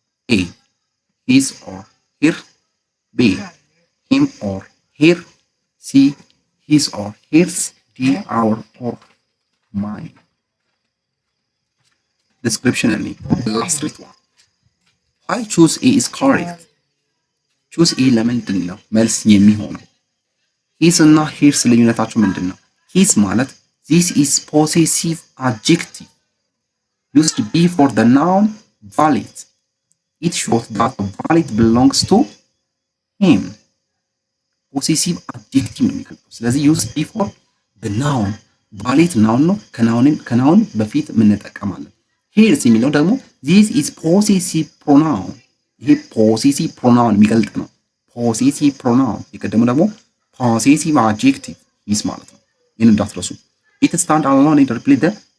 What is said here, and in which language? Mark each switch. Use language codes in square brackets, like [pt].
[en] A his or her. B him or her. C his or hers. D our or mine. Description and last one. I choose A is correct. choose A [am] ለምንድን ነው መልስ የሚሆነው? his እና hers ልዩነታቸው ምንድን ነው? [en] his [am] ማለት [en] this is possessive adjective used before the noun valid. It shows that the valid belongs to him. [am] possessive adjective ነው የሚገልጸው። ስለዚህ [en] used before the noun valid noun [am] ነው። ከናውን በፊት እንጠቀማለን። hers የሚለው ደግሞ [en] this is possessive pronoun። [am] ይሄ possessive pronoun የሚገልጥ ነው። possessive pronoun የቀደመው ደግሞ possessive adjective his ማለት ነው። ይሄን እንዳትረሱ። [en] it stand alone and replace the